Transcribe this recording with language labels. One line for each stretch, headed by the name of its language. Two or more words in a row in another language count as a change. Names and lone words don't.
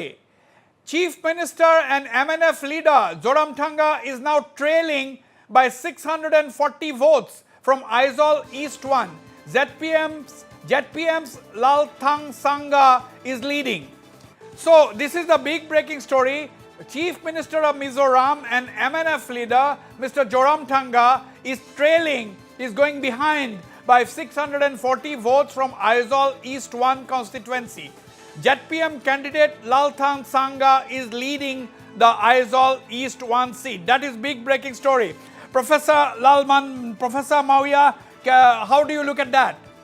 English: Chief Minister and MNF leader Zoramthanga is now trailing by 640 votes from Aizawl East 1. ZPM's Lalthang Sangha is leading. So this is the big breaking story. Chief Minister of Mizoram and MNF leader Mr. Zoramthanga is trailing, is going behind by 640 votes from Aizawl East 1 constituency. ZPM candidate Lalthang Sangha is leading the Aizawl East 1 seat. That is big breaking story. Professor Mawia, how do you look at that?